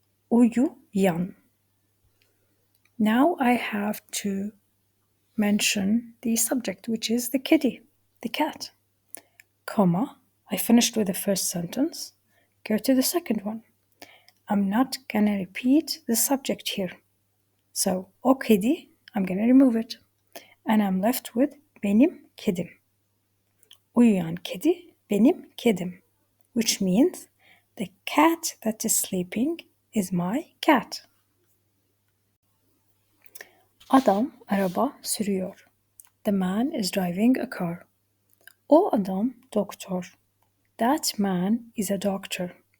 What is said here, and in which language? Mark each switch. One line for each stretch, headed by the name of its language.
Turkish: Uyu yan.
English: Now I have to mention the subject, which is the kitty, the cat. Comma, I finished with the first sentence. Go to the second one. I'm not gonna repeat the subject here. So,
Turkish: o kedi,
English: I'm gonna remove it. And I'm left with
Turkish: benim kedim. Uyuyan kedi, benim kedim.
English: Which means the cat that is sleeping is my cat.
Turkish: Adam araba sürüyor.
English: The man is driving a car.
Turkish: O adam doktor.
English: That man is a doctor.